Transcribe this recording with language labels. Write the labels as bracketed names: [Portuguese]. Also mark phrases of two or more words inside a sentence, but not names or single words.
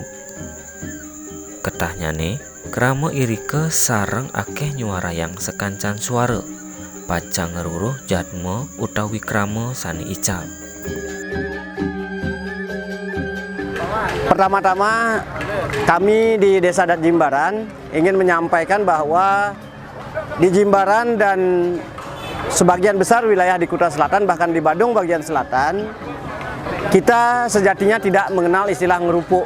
[Balinese] Ketahnyane, krama irike sareng akeh nyuarayang sekancan suara, pacang ngeruruh jadma utawi krama sani ical. [Indonesian] Pertama-tama kami di Desa Adat Jimbaran ingin menyampaikan bahwa di Jimbaran dan sebagian besar wilayah di Kuta Selatan, bahkan di Badung bagian selatan, kita sejatinya tidak mengenal istilah ngerupuk.